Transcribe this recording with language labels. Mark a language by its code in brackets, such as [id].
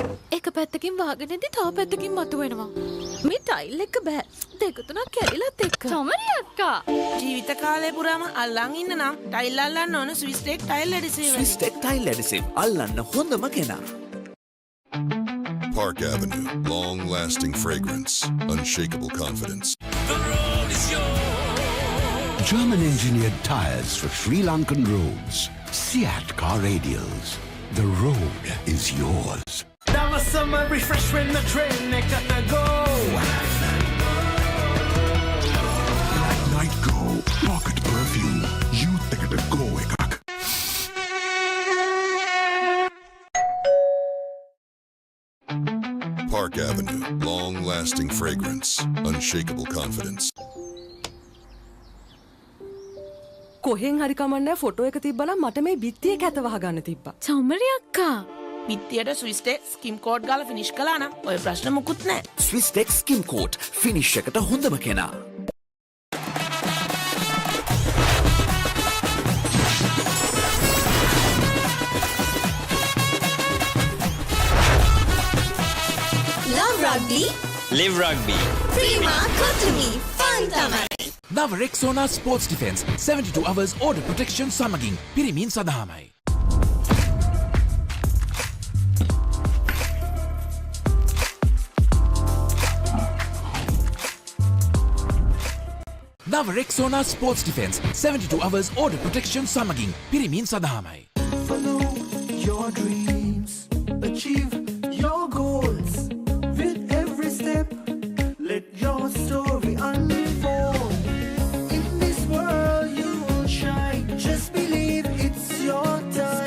[si] එක පැත්තකින් වාගෙනදී තව පැත්තකින් මතුවෙනවා. මේ ටයිල් එක බෑ. දෙක තුනක් කැඩිලත් එක්ක. චමරි අක්කා. ජීවිත කාලය පුරාම අල්ලන් ඉන්න නම් ටයිල් අල්ලන්න ඕන Swiss tech tile ඇඩිසිව්. Swiss tech tile ඇඩිසිව් අල්ලන්න හොඳම කෙනා. [en] Park Avenue, long-lasting fragrance, unshakable confidence. German engineered tires for Sri Lankan roads. Seat car radials. The road is yours. දවසම refresh when the train එකට go. Black Night Go. Pocket perfume. [si] Youth එකට go එකක්. [en] Park Avenue, long-lasting fragrance, unshakable confidence. [si] කොහෙන් හරි කමන්නේ photo එක තිබ්බනම් මට මේ බිත්තියේ කැත වහගන්න තිබ්බා. චමරි අක්කා. පිටියට ස්විස් ටෙක් ස්කිම් කෝඩ් ගාලා ෆිනිෂ් කළා නම් ඔය ප්‍රශ්න මුකුත් නැහැ. ස්විස් ටෙක් ස්කිම් කෝට් ෆිනිෂ් එකට හොඳම කෙනා. [en] Love rugby. Live rugby. [si] Prima Kotumi. Fun තමයි. නව රෙක්සෝනා sports defence 72 hours order protection සමගින් පිරිමින් සඳහාමයි. නව රෙක්සෝනා sports defence 72 hours order protection සමගින් පිරිමින් සඳහාමයි. [en] Follow your dreams, achieve your goals. With every step, let your story unfold. In this world you will shine, just believe it's your time.